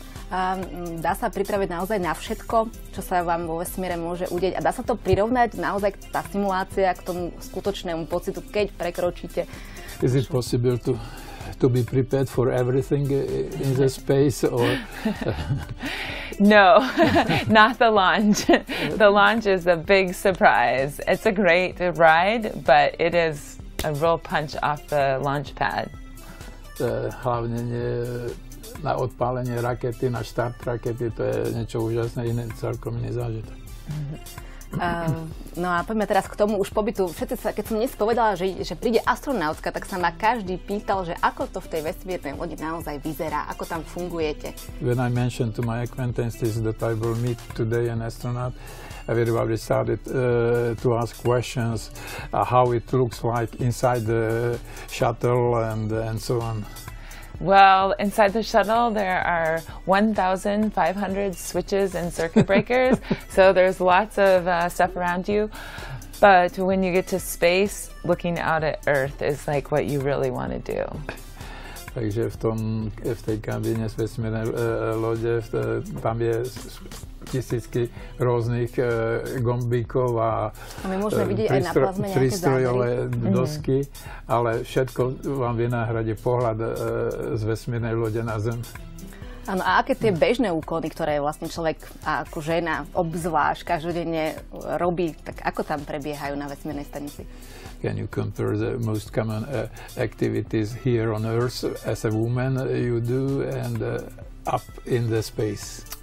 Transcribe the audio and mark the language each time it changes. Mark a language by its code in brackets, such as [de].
[sk] A dá sa pripraviť naozaj na všetko, čo sa vám vo vesmíre môže udeť? A dá sa to prirovnať naozaj tá simulácia k tomu skutočnému pocitu, keď prekročíte? [en] Is it possible to be prepared for everything in the space or No, not the launch. The launch is a big surprise. It's a great ride, but it is a real punch off the launch pad. [sk] Hlavne na odpálenie rakety, na štart rakety, to je niečo úžasné, celkom iný zážitok. No a poďme teraz k tomu už pobytu. Keď som dnes povedala, že príde astronautka, tak sa ma každý pýtal, že ako to v tej vesmírnej lodi naozaj vyzerá, ako tam fungujete. [en] When I mentioned to my acquaintances that I will meet today an astronaut, everybody started to ask questions how it looks like inside the shuttle and so on. Well, inside the shuttle, there are 1,500 switches and circuit breakers, so there's lots of stuff around you. But when you get to space, looking out at Earth is like what you really want to do. [sk] Takže v tej kabíne z vesmírnej lode, tam je tisícky rôznych gombíkov a my môžeme vidieť aj na plazme nejaké prístrojové dosky, ale všetko vám vynahradí pohľad z vesmírnej lode na Zem. Áno, a aké tie bežné úkony, ktoré vlastne človek ako žena obzvlášť každodenne robí, tak ako tam prebiehajú na vesmírnej stanici? [en] Can you compare the most common activities here on Earth as a woman you do and up in the space?